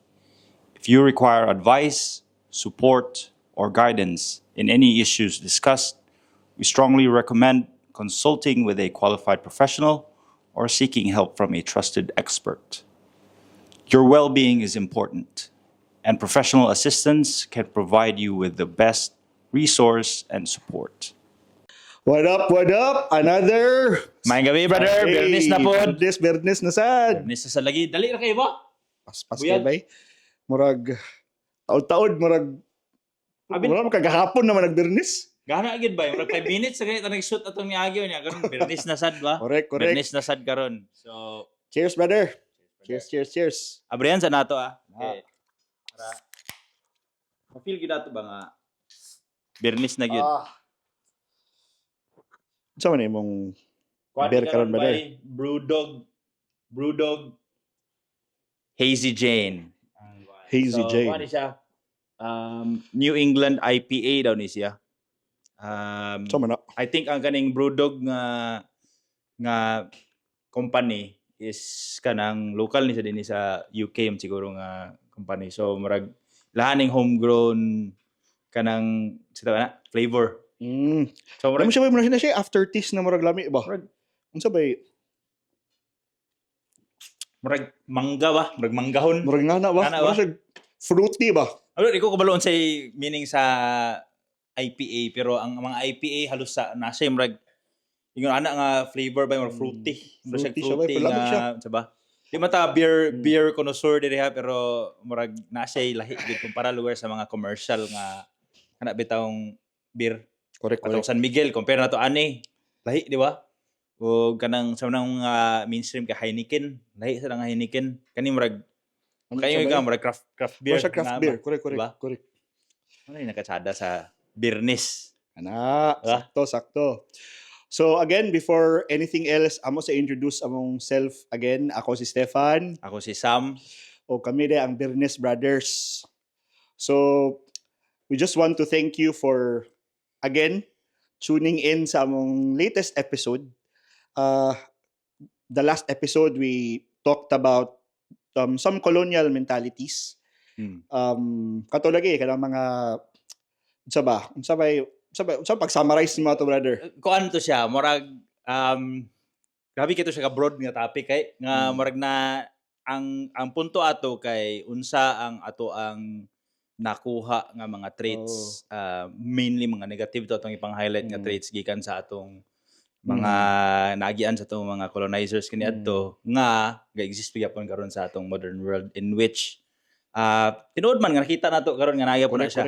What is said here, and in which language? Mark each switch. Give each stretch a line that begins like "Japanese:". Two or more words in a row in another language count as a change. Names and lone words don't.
English: If you require advice, support, or guidance in any issues discussed, we strongly recommend consulting with a qualified professional or seeking help from a trusted expert. Your well being is important, and professional assistance can provide you with the best resource and support. What up, what up? Another...
Cebuano: Maayong gabi, brother. Bernis na po. Bernis na sad. Bernis na sa lagi. Dali na kayo ba? Paspas Buyag. kayo ba? Murag... Taon-taon, murag... Abin- Wala magkagahapon naman nagbernis. Gana agad ba? Murag
English: 5 minutes
Cebuano: sa ganito nag-shoot atong niagyo niya. Karon bernis na sad ba? Correct. Bernis na sad karon. So,
English: Cheers, brother. Cheers.
Cebuano: abrihan sa nato ah. Ah. Okay. Para ma-feel gyud nato ba nga bernis na gyud. Saan man imong... Kuan beer karon karon, brother.
English: by Brewdog Hazy Jane. Hazy Jane.
Cebuano: Kuan siya. New England IPA daw ni siya. Saan man na?
English: I think
Cebuano: ang kaning Brewdog nga company is kanang local ni sa dinhi sa UK siguro nga company. So murag lahaning homegrown kanang sita na flavor. So
Filipino: Alam mo
Cebuano: murag siya ba, siya aftertaste na murag lami ba? Unsa ba? murag mangga ba? Murag manggahon. Murag nga na ba? Nga na ba? Murag siya fruity ba? Ano, di ko kabaloon sa meaning sa IPA, pero ang mga IPA halos sa nasa yung murag yung ana nga flavor ba yung fruity. Murag Fruity siya siya ba? fruity Palamig siya. nga, diba? Di mata
English: beer connoisseur
Cebuano: diri ha, pero murag nasa lahi gid kumpara lugar sa mga commercial nga kana bitawng beer. Correct. Atong San Miguel compare na to ani. Lahi, di ba? O kanang sa mga mainstream ka Heineken, lahi sa nga Heineken. Kani murag kayo nga murag
English: craft beer.
Cebuano: Murag siya craft nga beer. ba? Diba? Correct. Ano yung nakatsada sa beerness? Ana, Ah. sakto.
English: So again, before anything else,
Cebuano: amo sa introduce among self again. Ako si Stefan Ako si Sam. o kami de ang Bernes Brothers.
English: So we just want to thank you for again tuning in
Cebuano: sa among
English: latest episode. The last episode we talked about some colonial mentalities.
Cebuano: Kato lagi kanang mga unsa pag-summarize ni mga to, brother. Kuan to siya, murag grabe kito siya ka broad nga topic kay nga murag na ang punto ato kay unsa ang ato ang nakuha nga mga traits, mainly mga negative to atong ipang-highlight nga traits gikan sa atong mga nagian sa atong mga colonizers kani adto nga ga-exist gyapon karon sa atong
English: modern world in which
Cebuano: tinuod man nga nakita nato karon nga naaya po na siya.